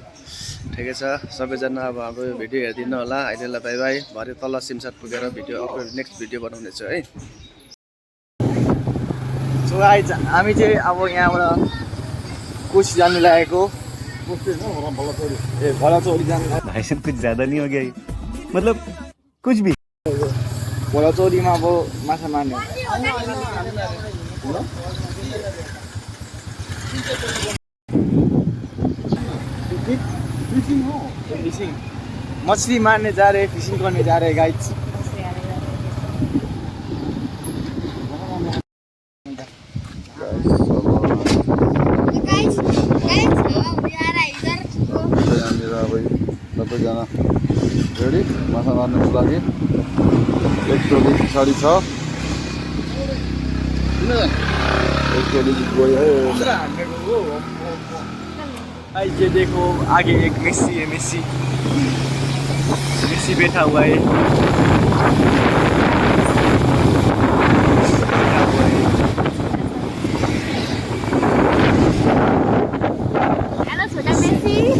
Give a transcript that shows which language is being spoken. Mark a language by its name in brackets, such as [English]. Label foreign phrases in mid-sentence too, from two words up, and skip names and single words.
[Nepali] ठिकै छ, सबैजना अब भिडियो हेरिदिनु होला। अहिलेलाई [English] bye bye. [Nepali] भरे तल सिमसार पुगेर [English] next video [Nepali] बनाउने छु है। [English] So guys [Nepali] हामी चाहिँ अब यहाँबाट कोशी जानु लागेको। भलाचौरी जानु। [Hindi] भाई साहब कुछ ज्यादा नहीं हो गया ये? मतलब कुछ भी। [Nepali] भलाचौरीमा अब माछा मार्ने [Hindi] फिसिङ मछली मार्ने जा रहे, फिसिङ करने जा रहे गाइज। [Nepali] सबैजना रेडी माछा मार्नुको लागि। एक टोली पछाडि छ, एक टोली गयो है। [Hindi] ये देखो आगे एक मेसी है, मेसी बैठा हुआ है। हेलो छोटा मेसी।